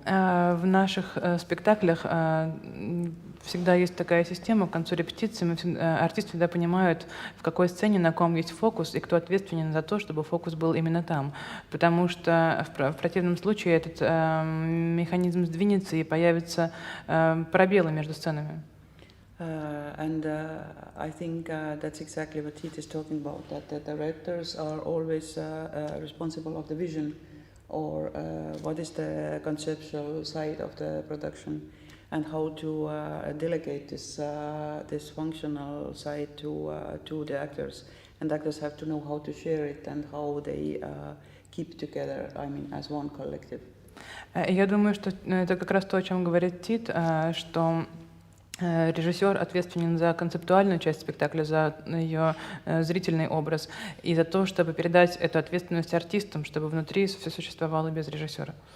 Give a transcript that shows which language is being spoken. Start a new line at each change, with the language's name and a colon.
Russian: В наших спектаклях всегда есть такая система, к концу репетиции артисты всегда понимают, в какой сцене на ком есть фокус и кто ответственен за то, чтобы фокус был именно там. Потому что в противном случае этот механизм сдвинется и появятся пробелы между сценами.
English: I think that's exactly what Tiit is talking about, that the directors are always responsible of the vision or what is the conceptual side of the production and how to delegate this functional side to the actors. And actors have to know how to share it and how they keep together, as one collective.
Russian: Я думаю, что это как раз то, о чем говорит Тит, что режиссер ответственен за концептуальную часть спектакля, за ее зрительный образ и за то, чтобы передать эту ответственность артистам, чтобы внутри все существовало без режиссера.